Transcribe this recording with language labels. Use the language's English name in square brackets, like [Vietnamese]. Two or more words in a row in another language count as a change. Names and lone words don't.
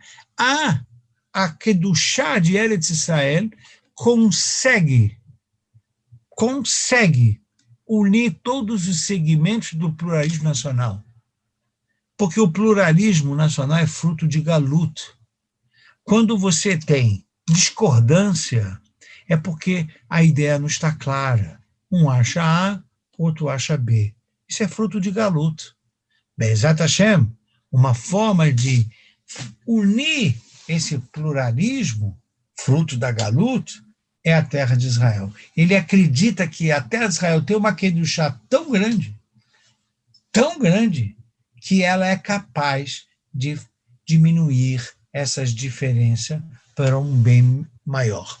[Portuguese] A Kedushá de [Hebrew] ארץ ישראל [Portuguese] consegue unir todos os segmentos do pluralismo nacional. Porque o pluralismo nacional é fruto de galut. Quando você tem discordância, é porque a ideia não está clara. Um acha A, outro acha B. Isso é fruto de galut. [Hebrew] בעזרת השם, [Portuguese] uma forma de unir esse pluralismo, fruto da galut, é a terra de Israel. Ele acredita que a terra de Israel tem uma kedushá tão grande, que ela é capaz de diminuir essas diferenças para um bem maior.